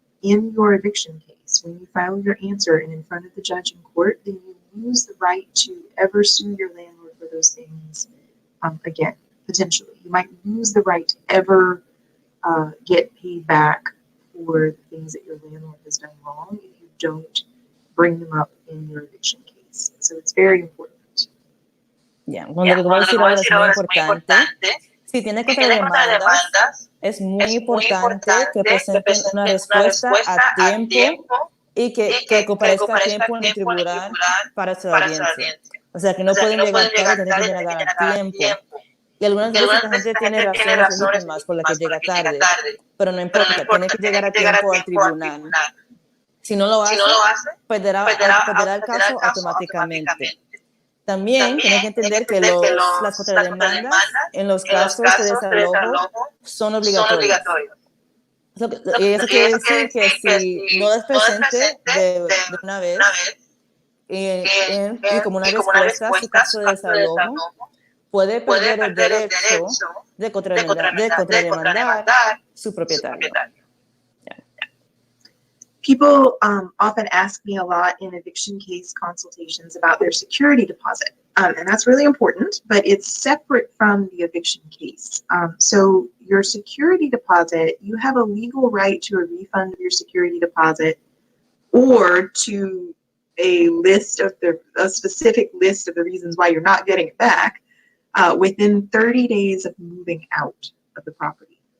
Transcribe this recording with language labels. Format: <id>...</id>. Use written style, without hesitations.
<en>in your eviction case, when you file your answer and in front of the judge in court, then you lose the right to ever sue your landlord for those things again, potentially. You might lose the right to ever get paid back for the things that your landlord has done wrong if you don't bring them up in your eviction case. So it's very important.</en> <es>Yeah, cuando lo que voy a decir ahora es muy importante. Si tiene contrademandas, es muy importante que presenten una respuesta a tiempo y que comparezca a tiempo en el tribunal para su audiencia. O sea, que no pueden llegar tarde, tienen que llegar a tiempo. Y algunas veces la gente tiene razones legítimas por las que llega tarde, pero no importa, tiene que llegar a tiempo al tribunal. Si no lo hace, perderá el caso automáticamente. También tienen que entender que las contrademandas en los casos de desalojo son obligatorios. Y eso quiere decir que si no es presente de una vez y como una respuesta a su caso de desalojo, puede perder el derecho de contrademandar su propietario.</es> <en>People often ask me a lot in eviction case consultations about their security deposit. And that's really important, but it's separate from the eviction case. So your security deposit, you have a legal right to a refund of your security deposit or to a specific list of the reasons why you're not getting it back within 30 days of moving out of the property.</en>